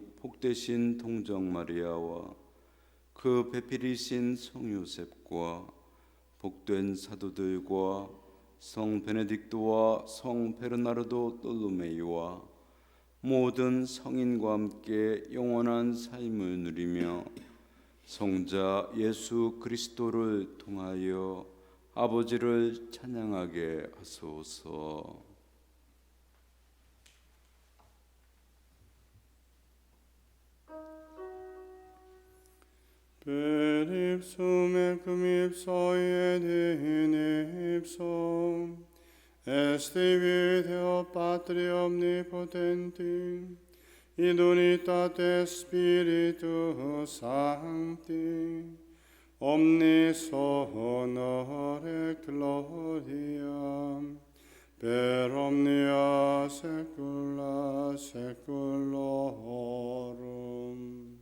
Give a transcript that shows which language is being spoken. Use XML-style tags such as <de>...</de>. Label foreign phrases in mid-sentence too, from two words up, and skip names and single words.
<ko>복되신 동정 마리아와 그 배필이신 성 요셉과 복된 사도들과 성 베네딕토와 성 베르나르도 돌로메이와 모든 성인과 함께 영원한 삶을 누리며 성자 예수 그리스도를 통하여 아버지를 찬양하게 하소서.</ko> <la>Per ipsum et cum ipso et in ipsum est Deo Patri omnipotenti, in unitate Spiritus Sancti, omnis honor et gloria per omnia saecula saeculorum.</la>